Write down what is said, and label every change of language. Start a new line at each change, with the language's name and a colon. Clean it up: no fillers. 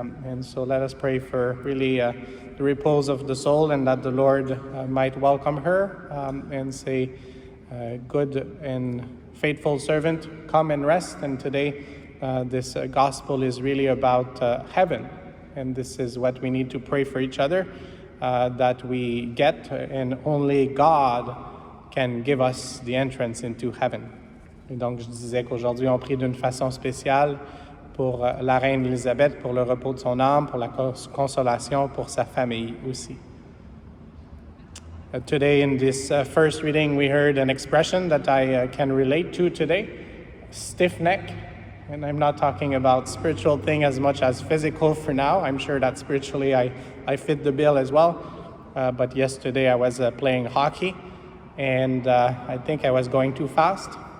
English: And so let us pray for really the repose of the soul, and that the Lord might welcome her and say, good and faithful servant, come and rest. And today this gospel is really about heaven. And this is what we need to pray for each other, that we get, and only God can give us the entrance into heaven.
French: Et donc je disais qu'aujourd'hui on prie d'une façon spéciale pour la reine Élisabeth, pour le repos de son âme, pour la consolation pour sa famille aussi.
English: Today in this first reading we heard an expression that I can relate to today, stiff neck. And I'm not talking about spiritual thing as much as physical for now. I'm sure that spiritually I fit the bill as well. But yesterday I was playing hockey, and I think I was going too fast.